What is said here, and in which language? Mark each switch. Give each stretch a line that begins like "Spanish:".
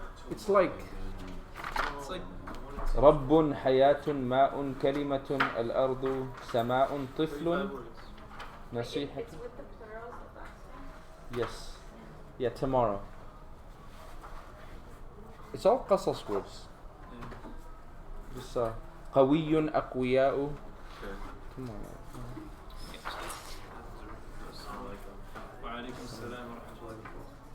English: It's like
Arabic: رب حياة ماء كلمة الأرض سماء طفل نصيحة.
English: It's with the plurals of last time. Yes. Yeah, tomorrow. It's all قصص words. Just
Arabic: قوي أقوياء.
English: Tomorrow.
Arabic: وعليكم السلام ورحمة الله وبركاته.